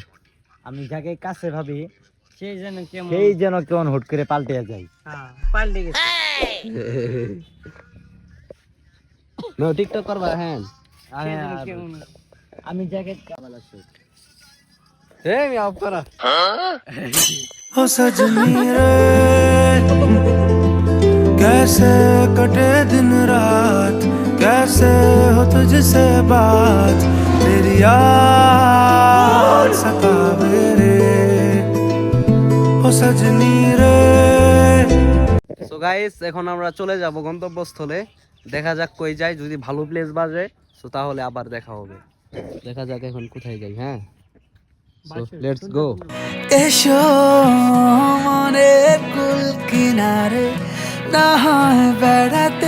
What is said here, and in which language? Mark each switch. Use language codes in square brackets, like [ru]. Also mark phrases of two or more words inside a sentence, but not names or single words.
[bn] আমি যাকে কাছে ভাবি সেই যেন কেমন হুট করে পাল্টে যায়। পাল্টে গেছে। নো টিকটক করবা? হ্যাঁ, আমি যাকে এই আমি অফ করা। [hi] ओ सजनी रे कैसे कटे दिन रात, कैसे हो तुझसे बात, तेरी याद सतावे रे ओ सजनी रे। [en] so guys, [bn] এখন আমরা চলে যাব গন্তব্যস্থলে। দেখা যাক কই যাই, যদি ভালো প্লেস বাজে সো তাহলে আবার দেখা হবে। দেখা যাক এখন কোথায় যাই। হ্যাঁ, [en] so let's go. [bn] এসো মনের কুল কিনারে না হয় বেড়া